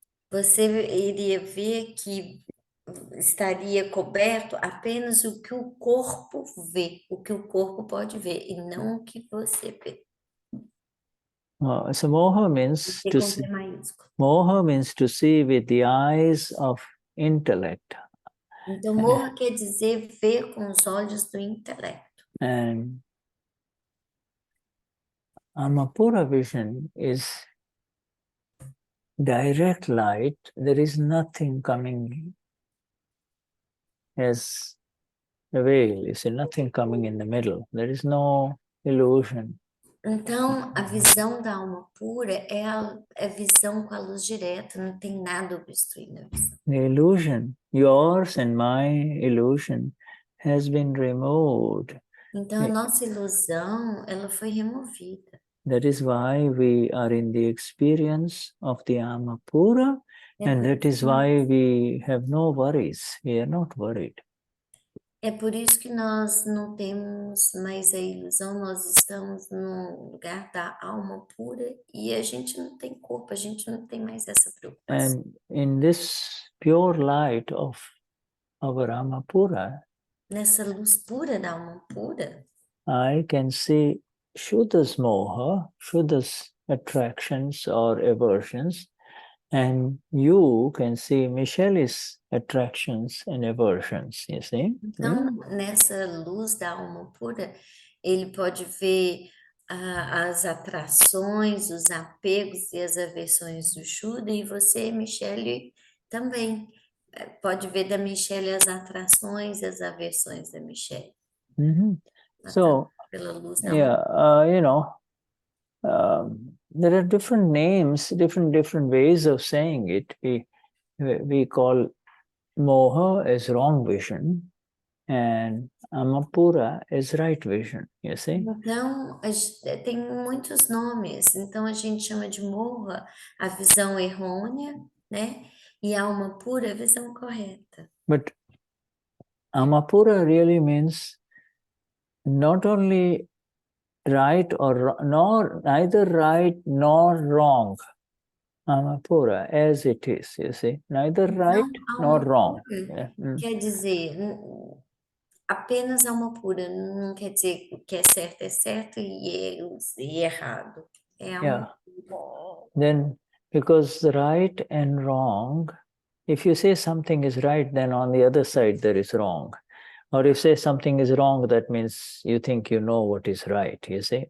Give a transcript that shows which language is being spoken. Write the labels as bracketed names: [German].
[Portuguese] Você iria ver que estaria coberto apenas o que o corpo vê, o que o corpo pode ver, e não o que você vê. [English] So moha means P to com see. [Portuguese] P maiúsculo. [English] Moha means to see with the eyes of intellect. [Portuguese] Então, morra quer dizer ver com os olhos do intelecto. [English] And Amapura vision is direct light. There is nothing coming as a veil. You see, nothing coming in the middle. There is no illusion. [Portuguese] Então, a visão da alma pura é a visão com a luz direta, não tem nada obstruindo a visão. [English] The illusion, yours and my illusion, has been removed. [Portuguese] Então, a nossa ilusão, ela foi removida. [English] That is why we are in the experience of the Amapura, and that is why we have no worries. We are not worried. [Portuguese] É por isso que nós não temos mais a ilusão, nós estamos no lugar da alma pura e a gente não tem corpo, a gente não tem mais essa preocupação. [English] And in this pure light of our Amapura, [Portuguese] Nessa luz pura da alma pura, [English] I can see Shuddha's moha, Shuddha's attractions or aversions, and you can see Michelle's attractions and aversions, you see? [Portuguese] então nessa luz da alma pura, ele pode ver as atrações, os apegos e as aversões do Shuddha, e você, Michele, também pode ver da Michele as atrações e as aversões da Michele. [English] So, [Portuguese] Pela luz da [English] yeah, you know, there are different names, different ways of saying it. We call moha as wrong vision, and Amapura as right vision, you see? [Portuguese] Então, tem muitos nomes. Então, a gente chama de moha a visão errônea, né? E alma pura a visão correta. [English] But Amapura really means not only right or nor neither right nor wrong. Amapura as it is, you see? Neither right nor wrong. Yeah. [Portuguese] Quer dizer, apenas alma pura, não quer dizer que é certo e errado. É alma pura. [English] Then, because right and wrong, if you say something is right, then on the other side there is wrong. Or if you say something is wrong, that means you think you know what is right, you see?